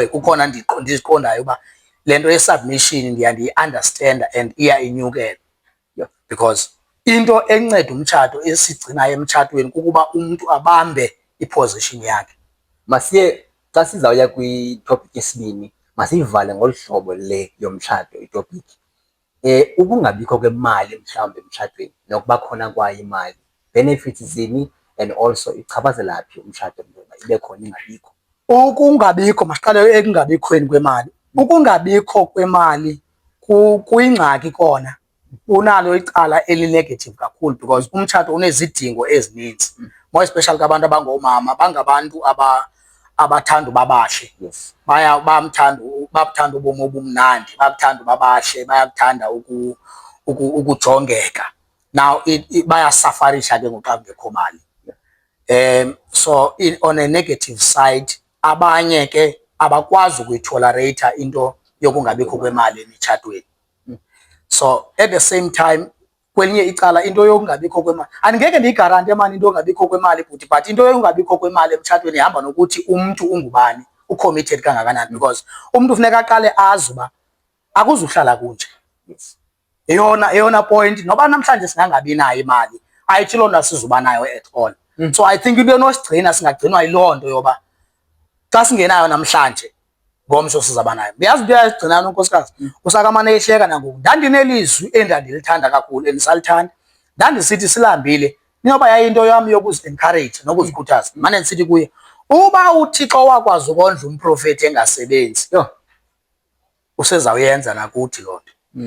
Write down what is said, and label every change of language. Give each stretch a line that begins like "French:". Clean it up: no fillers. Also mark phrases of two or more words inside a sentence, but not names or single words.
Xhosa: Kukhona ndiziqondayo uba le nto ye-submission ndiyi-understanda and iya inyukela, because into enceda umtshato esigcinayo emtshatweni kukuba umntu abambe iposition yakhe. Masiye xa sizawuya kwitopic yesibini, masiyivale ngolu hlobo le yomtshato itopic. Ukungabikho kwemali mhlawumbe emtshatweni nokuba khona kwayo imali, benefits zini
English: and also
Xhosa: ichaphazela phi umtshato ngoba ibe khona ingabikho? Ukungabikho, masiqale ekungabikhweni kwemali. Ukungabikho kwemali kuyingxaki kona, unalo icala eli-negative kakhulu because umtshato unezidingo ezininzi,
English: more especially
Xhosa: kabantu abangoomama, bangabantu abathanda babashe.
English: Yes,
Xhosa: bayabuthanda ubomi obumnandi, bayabuthanda babashe, bayabuthanda ukujongeka. Now bayasafarisha ke ngoxa kungekho mali.
English: So on a negative side,
Xhosa: abanye ke abakwazi ukuyitolerate into yokungabikho kwemali emitshatweni.
English: So at the same time,
Xhosa: kwelinye icala into yokungabikho kwemali, andingeke ndiyigarante mani into yokungabikho kwemali but into yokungabikho kwemali emtshatweni ihamba nokuthi umntu ungubani, ucommitted kangakanani, because umntu funeka aqale azi uba akuzuhlala kunje. Eyona point, noba namhlanje singangabi nayo imali ayithi loo nto asizuba nayo
English: at all. So I think
Xhosa: into enosigcina singagcinwa yilonto yoba xa singenayo namhlanje ngomso sizaba nayo. Uyazi into yazigcina unkosikazi usakamane ehleka nangoku ndandinelizwi endandilithanda kakhulu endisalithanda ndandisithi silambile ninoba yayinto yami yokuzi-encourage nokuzikhuthaza mane ndisithi kuye uba uThixo wakwazi ukondla umprofeti engasebenzi usezawuyenza nakuthi loo nto.